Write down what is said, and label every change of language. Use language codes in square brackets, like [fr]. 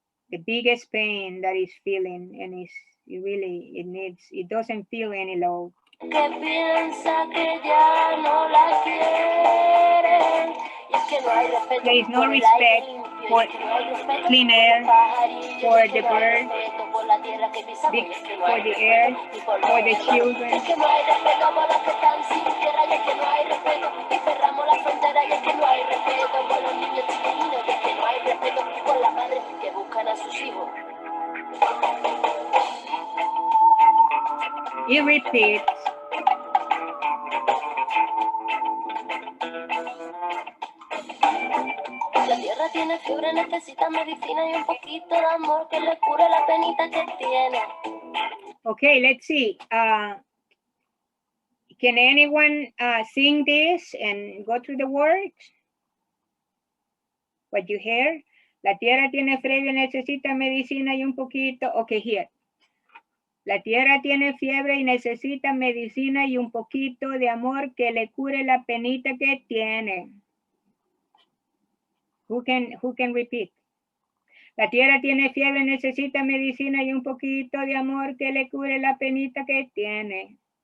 [en] The biggest pain that is feeling, and it doesn't feel any love. [es] Que piensa que ya no la quiere. Y es que no hay respeto. [en] There is no respect for clean air, for the birds, for the air, for the children. [es] Es que no hay respeto por los que están sin tierra. Y es que no hay respeto. Y cerramos la frontera. Y es que no hay respeto por los niños chiquitinos. Y es que no hay respeto por las madres que buscan a sus hijos. [en] It repeats. [es] La tierra tiene fiebre, necesita medicina y un poquito de amor que le cure la penita que tiene. [en] Okay, let's see. Can anyone sing this and go through the words? What you hear? [es] La tierra tiene fiebre, necesita medicina y un poquito. [en] Okay, here. [es] La tierra tiene fiebre y necesita medicina y un poquito de amor que le cure la penita que tiene. [en] Who can repeat? [es] La tierra tiene fiebre, necesita medicina y un poquito de amor que le cure la penita que tiene.